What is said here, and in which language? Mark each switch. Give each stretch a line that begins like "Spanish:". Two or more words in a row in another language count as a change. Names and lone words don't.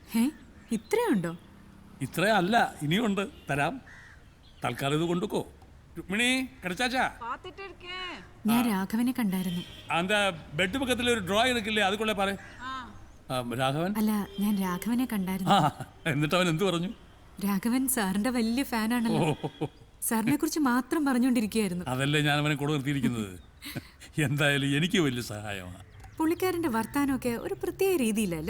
Malayalam: ഇത്രയുണ്ടോ? ഇത്രയല്ല, ഇനിയുണ്ട്, തരാം. തൽക്കാലം ഇത് കൊണ്ടുക്കോ.
Tamil: ருக்மிணி கிடைச்சாச்சா?
Malayalam: ഞാൻ രാഘവനെ കണ്ടായിരുന്നു.
Tamil: அந்த பெட் பக்கத்துல ஒரு டிராயர் இருக்குல்லே அதுக்குள்ள பாரு.
Malayalam: രാഘവൻ? അല്ല, ഞാൻ രാഘവനെ കണ്ടായിരുന്നു. എന്നിട്ട് അവൻ എന്ത് പറഞ്ഞു? രാഘവൻ സാറിന്റെ വലിയ ഫാനാണല്ലോ. സാറിനെ കുറിച്ച് മാത്രം പറഞ്ഞുകൊണ്ടിരിക്കുകയായിരുന്നു. അതല്ലേ ഞാൻ അവനെ കൂടെ നിർത്തിയിരിക്കുന്നത്. എന്തായാലും എനിക്ക് വലിയ സഹായമാണ്. പുള്ളിക്കാരന്റെ വർത്താനമൊക്കെ ഒരു പ്രത്യേക രീതിയിലല്ലേ?